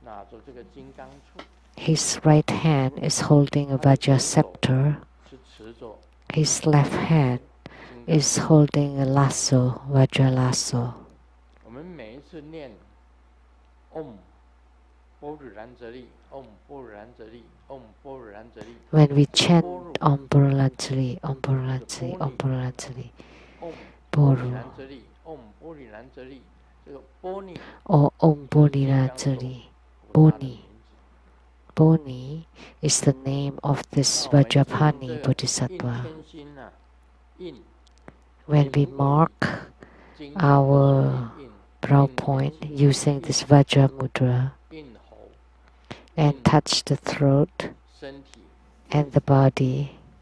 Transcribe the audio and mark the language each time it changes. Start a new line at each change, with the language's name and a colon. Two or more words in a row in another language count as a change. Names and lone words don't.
English: His right hand is holding a Vajra scepter. His left hand is holding a lasso, Vajra lasso. When we chant Om Purulanjali, Om Purulanjali, Om Purulanjali, Boru, or Om Boniranjali, Boni. Boni is the name of this Vajrapani Bodhisattva. When we mark our brow point using this Vajra mudra and touch the throat and the body,